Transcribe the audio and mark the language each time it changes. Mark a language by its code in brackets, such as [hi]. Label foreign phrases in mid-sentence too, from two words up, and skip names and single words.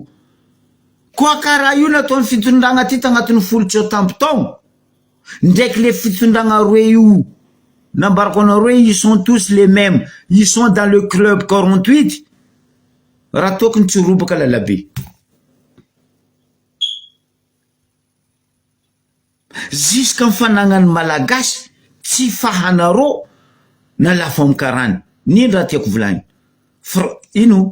[mg] Koa karaha io nataon'ny fitondragna ty tagnatin'ny folo tsao tampon-taogno, ndraiky le fitondragna roe io nambarako anareo, [fr] ils sont tous les mêmes, ils sont dans le club 48. [mg] Raha tokony tsy robaka lalabe. Jusqu'à mifanagnany malagasy tsy fahanareo na lafa amkarany. Nino raha tiako volagny? Ino?